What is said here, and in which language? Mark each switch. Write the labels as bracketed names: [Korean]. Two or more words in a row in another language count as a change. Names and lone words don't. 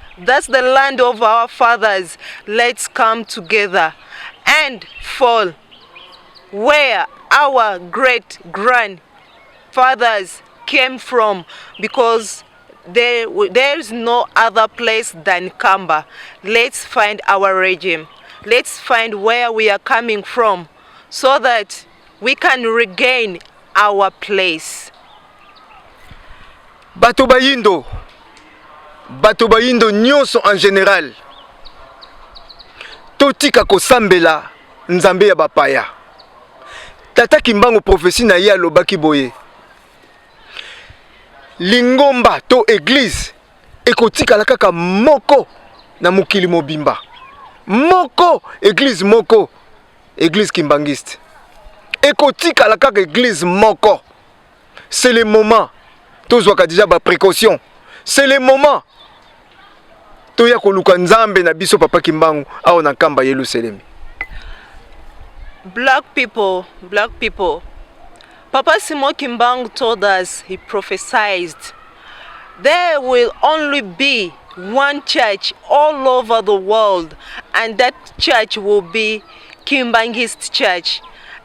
[English] That's the land of our fathers. Let's come together and fall where our great grandfathers came from, because there is no other place than Kamba. Let's find our regime. Let's find where we are coming from so that we can regain our place. [Lingala] Bato bayindo nyonso [French] en général. [Lingala] Totika kosambela nzambe ya bapaya. Tata Kimbangu prophétie na ye alobaki boye. Lingomba to église ekotikala kaka moko na mokili mobimba. Moko église moko, [French] église kimbangiste. [Lingala] Ekotikala kaka église moko. [French] C'est le moment. [Lingala] Tozwaka déjà ba précaution. [French] C'est le moment. [Lingala] Toya koluka nzambe na biso Papa Kimbangu awo na kamba Yerusalem. [English] Black people. Papa Simon Kimbangu told us, he prophesied, there will only be one church all over the world, and that church will be Kimbangist Church.